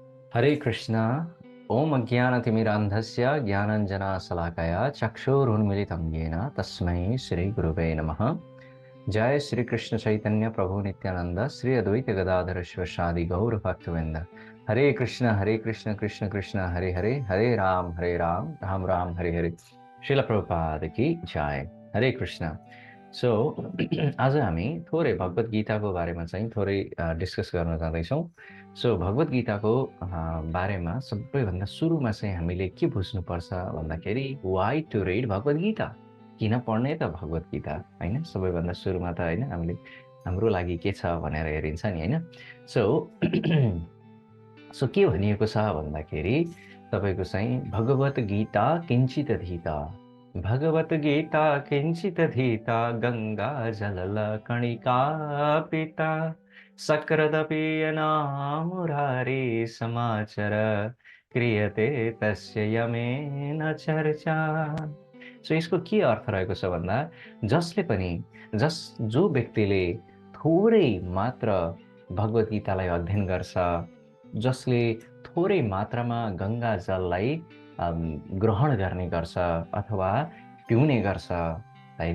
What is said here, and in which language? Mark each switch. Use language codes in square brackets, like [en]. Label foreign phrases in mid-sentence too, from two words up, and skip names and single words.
[sa] हरे कृष्णा। ओम अज्ञानतिमिरान्धस्य ज्ञानाञ्जनशलाकया चक्षुरुन्मिलितं येन तस्मै श्रीगुरुवे नमः। जय श्री कृष्ण चैतन्य प्रभु नित्यानंद श्री अद्वैत गदाधर शिवशादि गौर भक्तवृंद। हरे कृष्ण कृष्ण कृष्ण हरे हरे, हरे राम राम राम हरे हरे। श्रील प्रभुपाद की जय। हरे कृष्ण। [ne] सो आज हामी थोरै भगवत गीताको बारेमा चाहिँ थोरै डिस्कस गर्न जाँदैछौँ। सो भगवत गीताको बारेमा सबैभन्दा सुरुमा चाहिँ हामीले के बुझ्नुपर्छ भन्दाखेरि [en] why to read [ne] भगवत गीता, किन पढ्ने त भगवत गीता, होइन? सबैभन्दा सुरुमा त होइन, हामीले हाम्रो लागि के छ भनेर हेरिन्छ नि, होइन? सो सो के भनिएको छ भन्दाखेरि तपाईँको चाहिँ [sa] भगवत गीता किञ्चित धीता, भगवत गीता किञ्चित धीता, गङ्गा जलल कणिका पिता, सक्रदपि अनामुरारी समाचार, क्रियते तस्य यमेन चर्चा। [ne] सो यसको के अर्थ रहेको छ भन्दा जसले पनि जो व्यक्तिले थोरै मात्र भगवत गीतालाई अध्ययन गर्छ, जसले थोरै मात्रामा गङ्गा जललाई ग्रहण गर्ने गर्छ अथवा पिउने गर्छ, होइन?